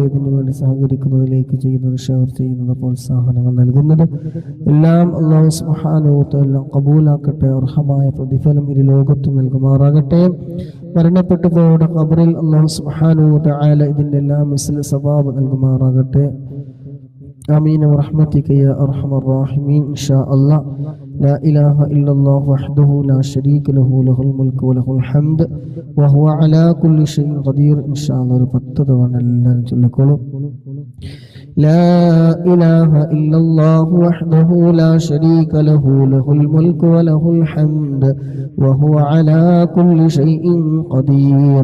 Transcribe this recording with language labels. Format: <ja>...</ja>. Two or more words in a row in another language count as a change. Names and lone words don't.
<ml>ഇതിനു വേണ്ടി സഹകരിക്കുന്നതിലേക്ക് ചെയ്യുന്നത്, ഷെയർ ചെയ്യുന്നത്, പ്രോത്സാഹനങ്ങൾ നൽകുന്നത് എല്ലാം</ml> <ar>الله سبحانه وتعالى</ar> <ml>ഖബൂലാക്കട്ടെ. അർഹമായ പ്രതിഫലം ഇരു ലോകത്തും നൽകുമാറാകട്ടെ. മരണപ്പെട്ടു പോയുടെ ഖബറിൽ</ml> <ar>الله سبحانه وتعالى</ar> <ml>ഇതിന്റെ എല്ലാം</ml> <ar>مثل ثواب</ar> <ml>നൽകുമാറാകട്ടെ.</ml> <ar>آمين برحمتك يا أرحم الراحمين إن شاء الله. لا إله إلا الله وحده لا شريك له له الملك وله الحمد وهو على كل شيء قدير إن شاء الله. لا إله إلا الله وحده لا شريك له له الملك وله الحمد وهو على كل شيء قدير.</ar>